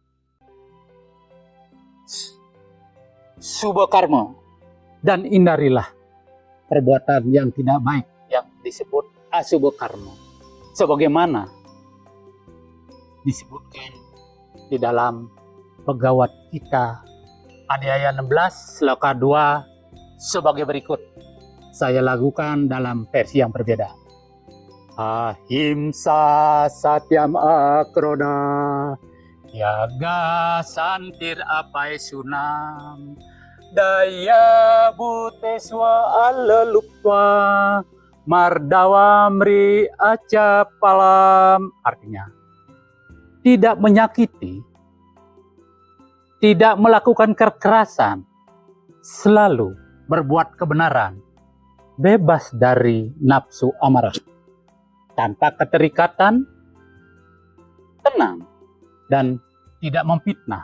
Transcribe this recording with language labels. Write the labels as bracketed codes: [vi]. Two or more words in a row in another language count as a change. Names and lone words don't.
[id] Subha karma, dan hindarilah perbuatan yang tidak baik yang disebut asubha karma. Sebagaimana disebutkan di dalam Bhagavad Gita Adhyaya 16 sloka 2 sebagai berikut. Saya lakukan dalam versi yang berbeda. [sa] Ahimsa satyam akroda yaga santir apaisunam daya buteswa alalupwa mardawamri acapalam. [id] Artinya, tidak menyakiti, tidak melakukan kekerasan, selalu berbuat kebenaran, bebas dari nafsu amarah, tanpa keterikatan, tenang, dan tidak memfitnah.